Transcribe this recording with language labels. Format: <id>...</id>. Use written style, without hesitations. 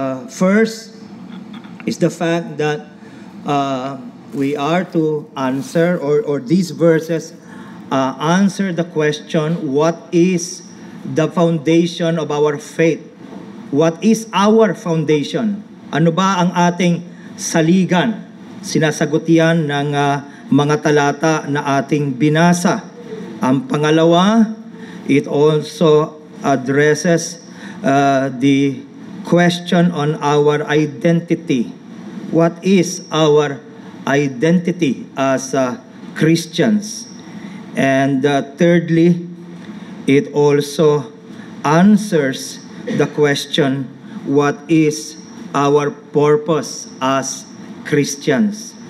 <en>First is the fact that we are to answer, or these verses answer the question, what is the foundation of our faith? What is our foundation?</en> <tl>Ano ba ang ating saligan? Sinasagot yan ng mga talata na ating binasa. Ang pangalawa,</tl> <en>it also addresses the question on our identity. What is our identity as Christians? And thirdly, it also answers the question, what is our purpose as Christians?</en>